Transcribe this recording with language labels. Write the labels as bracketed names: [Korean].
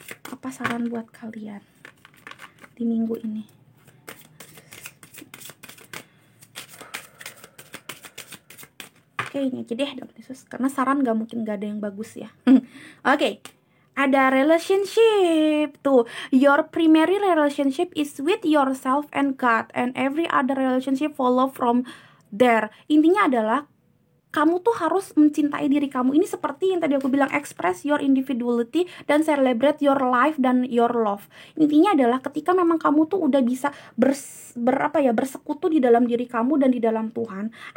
[Indonesian] Apa saran buat kalian di minggu ini? Oke, ini aja deh Dokter Yesus, karena saran gak mungkin gak ada yang bagus ya. Oke. Ada relationship tuh. [English] Your primary relationship is with yourself and God, and every other relationship follow from there. [Indonesian] Intinya adalah kamu tuh harus mencintai diri kamu. Ini seperti yang tadi aku bilang, [English] express your individuality [Indonesian] dan [English] celebrate your life [Indonesian] dan [English] your love. [Indonesian] Intinya adalah ketika memang kamu tuh udah bisa bersekutu di dalam diri kamu dan di dalam Tuhan.